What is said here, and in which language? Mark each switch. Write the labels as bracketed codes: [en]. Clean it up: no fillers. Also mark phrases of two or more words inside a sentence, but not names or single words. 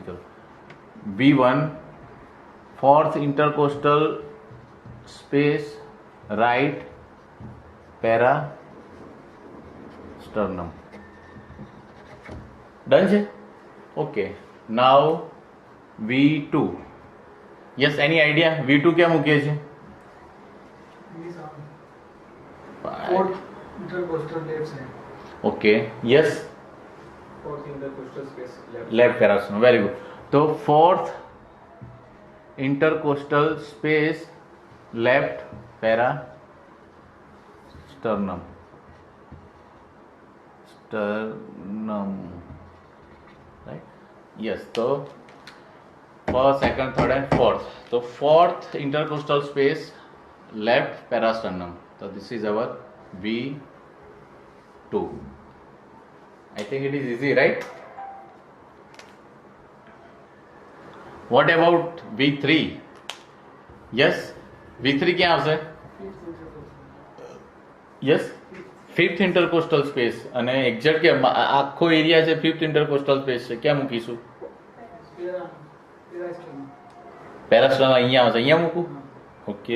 [en] ચલો V1 fourth intercostal space right parasternum. ડન છે. okay, now V2. yes, any idea? [gu] V2 ક્યાં મૂકીએ છીએ? [en] Fourth intercostal left side. okay, yes, Fourth intercostal space left. left parasternum. very good. તો fourth intercostal space left parasternum. right, yes. તો first, second, third and fourth. તો fourth intercostal space left parasternum. So this is our V2. I think it is easy, right? What about V3? Yes, [gu] V3 ક્યાં આવશે? [en] yes, fifth intercostal space. [gu] અને એક્ઝેક્ટ કે આખો એરિયા છે [en] fifth intercostal space [gu] છે, ક્યાં મૂકીશું? પેરાસ્ટર્નમ અહીંયા આવશે, અહીંયા મૂકું? ઓકે,